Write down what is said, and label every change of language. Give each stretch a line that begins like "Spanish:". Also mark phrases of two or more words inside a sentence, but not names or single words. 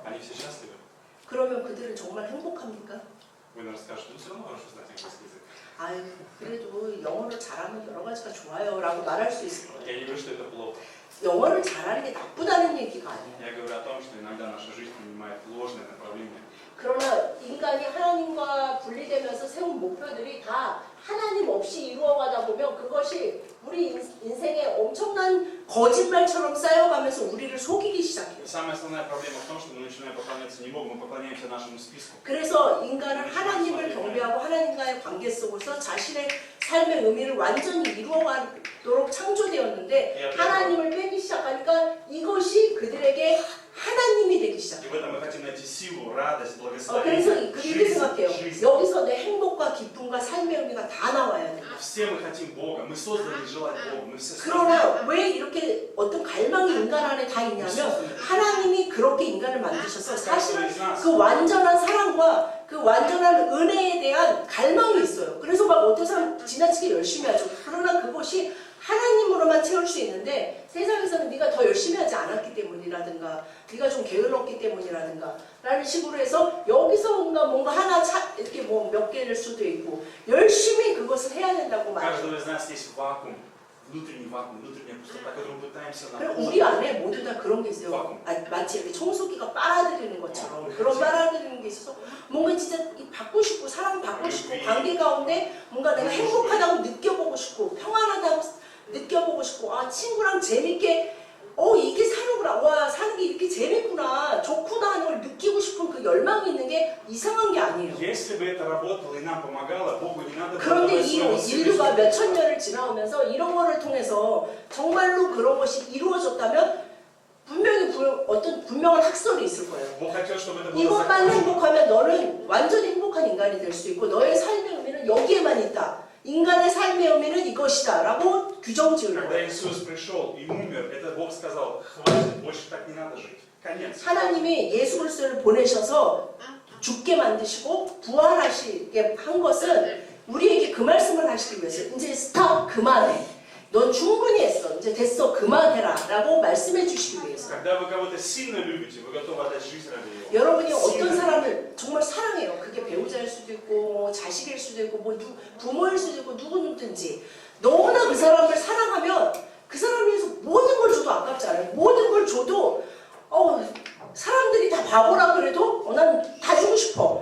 Russian: Они все счастливы.
Korean: 그러면 그들은 정말 행복합니까?
Russian: Вы, наверное, скажете, ну все равно хорошо знать английский язык.
Korean: 그래도 영어를 잘하면 여러 가지가 좋아요 라고 말할 수 있을 거예요.
Russian: Я не говорю, что это плохо.
Korean: 영어를 잘하는 게 나쁘다는 얘기가 아니에요.
Russian: Я говорю о том, что иногда наша жизнь принимает ложное направление.
Korean: 그러나 인간이 하나님과 분리되면서 세운 목표들이 다 하나님 없이 이루어가다 보면 그것이 우리 인생에 엄청난 거짓말처럼 쌓여가면서 우리를 속이기 시작해요.
Russian: Самая основная проблема в том, что мы начинаем поклоняться не Богу, мы поклоняемся нашему списку.
Korean: 그래서 인간은 하나님을 경배하고 하나님과의 관계 속에서 자신의 삶의 의미를 완전히 이루어가도록 창조되었는데 하나님을 빼기 시작하니까 이것이 그들에게 하나님이 되기 시작해요.
Russian: И в этом мы хотим найти силу, радость,
Korean: 그래서
Russian: благословение,
Korean: 그렇게 생각해요.
Russian: жизнь.
Korean: 여기서 내 행복과 기쁨과 삶의 의미가 다 나와야 된다.
Russian: Все мы хотим Бога, мы созданы желать Бога, мы все созданы.
Korean: 그러나 왜 이렇게 어떤 갈망이 인간 안에 다 있냐면 하나님이 그렇게 인간을 만드셔서 사실은 그 완전한 사랑과 그 완전한 은혜에 대한 갈망이 있어요. 그래서 막 어떤 사람 지나치게 열심히 하죠. 그러나 그것이 하나님으로만 채울 수 있는데 세상에서는 네가 더 열심히 하지 않았기 때문이라든가 네가 좀 게을렀기 때문이라든가 라는 식으로 해서 여기서 뭔가 하나 이렇게 뭐 몇 개일 수도 있고 열심히 그것을 해야 된다고
Russian: У
Korean: 말해요.
Russian: каждого из нас есть вакуум, внутренний вакуум, внутренняя пустота, которую мы пытаемся
Korean: 그럼
Russian: наполнить.
Korean: 우리 안에 모두 다 그런 게 있어요. 마치 이렇게 청소기가 빨아들이는 것처럼 그런 빨아들이는 게 있어서 뭔가 진짜 받고 싶고 사랑 받고 싶고 관계 가운데 뭔가 내가 행복하다고 느껴보고 싶고 평안하다고 느껴보고 싶고 친구랑 재밌게 이게 사는구나 사는 게 이렇게 재밌구나 좋구나 하는 걸 느끼고 싶은 그 열망이 있는 게 이상한 게 아니에요.
Russian: Если бы это работало и нам помогало, Богу не надо было
Korean: 그런데
Russian: давать
Korean: 이
Russian: своего сына.
Korean: 인류가 몇천 년을 지나오면서 이런 거를 통해서 정말로 그런 것이 이루어졌다면 분명히 어떤 분명한 학설이 있을 거예요.
Russian: Бог хотел, чтобы это было
Korean: 이것만
Russian: закончено.
Korean: 행복하면 너는 완전히 행복한 인간이 될 수 있고 너의 삶의 의미는 여기에만 있다. 인간의 삶의 의미는 이것이다 라고 규정 지을
Russian: Когда
Korean: 거예요.
Russian: Иисус пришел и умер, это Бог сказал, хватит, больше так не надо жить. Конец.
Korean: 하나님이 예수 그리스도를 보내셔서 죽게 만드시고 부활하시게 한 것은 우리에게 그 말씀을 하시기 위해서 이제 스탑 그만해. 넌 충분히 했어. 이제 됐어. 그만해라 라고 말씀해 주시기 위해서.
Russian: Когда вы кого-то сильно любите, вы готовы отдать жизнь ради него.
Korean: 여러분이 어떤 사람을 정말 사랑해요. 그게 배우자일 수도 있고 뭐 자식일 수도 있고 뭐 부모일 수도 있고 누구든지 너무나 그 사람을 사랑하면 그 사람을 위해서 모든 걸 줘도 아깝지 않아요. 모든 걸 줘도 사람들이 다 바보라 그래도 난 다 주고 싶어.